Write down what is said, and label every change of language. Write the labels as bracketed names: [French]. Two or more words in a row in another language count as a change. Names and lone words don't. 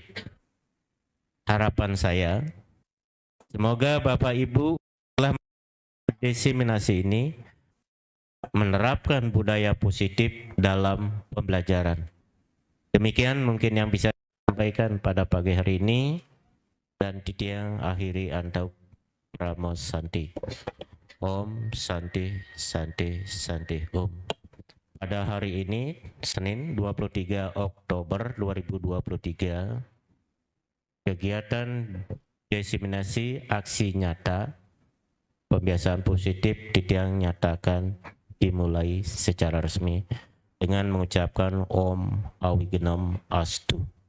[Indonesian] Harapan saya, semoga Bapak Ibu telah mendiseminasi ini menerapkan budaya positif dalam pembelajaran. Demikian mungkin yang bisa saya sampaikan pada pagi hari ini, dan Titiang akhiri Andau Pramo Santi. [Sanskrit] Om Santi Santi Santi Om. [Indonesian] Pada hari ini, Senin 23 Oktober 2023, kegiatan diseminasi aksi nyata pembiasaan positif Titiang nyatakan dimulai secara resmi dengan mengucapkan [Sanskrit] Om Awigenom Astu.